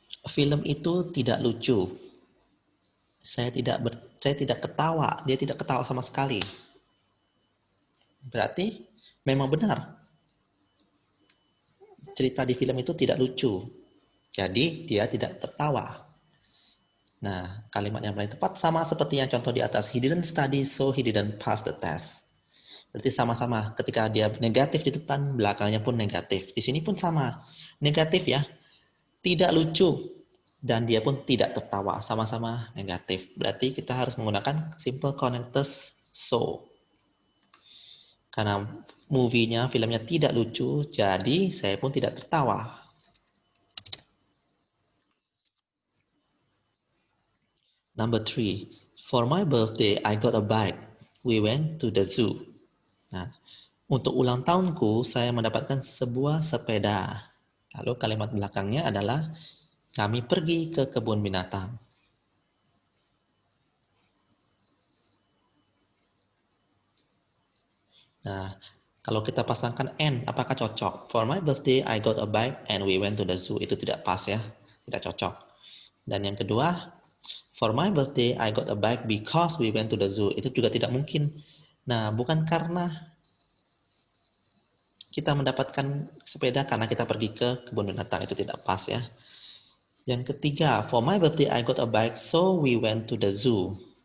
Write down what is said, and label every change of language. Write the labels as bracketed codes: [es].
[id] Film itu tidak lucu. Saya tidak ketawa. Dia tidak ketawa sama sekali. Berarti memang benar. Cerita di film itu tidak lucu. Jadi dia tidak tertawa. Nah, kalimat yang paling tepat sama seperti yang contoh di atas. [en] He didn't study, so he didn't pass the test. [id] Berarti sama-sama. Ketika dia negatif di depan, belakangnya pun negatif. Di sini pun sama. Negatif ya. Tidak lucu. Dan dia pun tidak tertawa. Sama-sama negatif. Berarti kita harus menggunakan simple connectors so. Karena movie-nya, filmnya tidak lucu, jadi saya pun tidak tertawa. [en] Number 3, for my birthday I got a bike. We went to the zoo. [id] Nah, untuk ulang tahunku saya mendapatkan sebuah sepeda. Lalu kalimat belakangnya adalah kami pergi ke kebun binatang. Nah, kalau kita pasangkan and, apakah cocok? [en] For my birthday I got a bike and we went to the zoo. [id] Itu tidak pas ya, tidak cocok. Dan yang kedua, [en] for my birthday, I got a bike because we went to the zoo. [id] Itu juga tidak mungkin. Nah, bukan karena kita mendapatkan sepeda karena kita pergi ke kebun binatang. Itu tidak pas ya. Yang ketiga, [en] for my birthday, I got a bike, so we went to the zoo.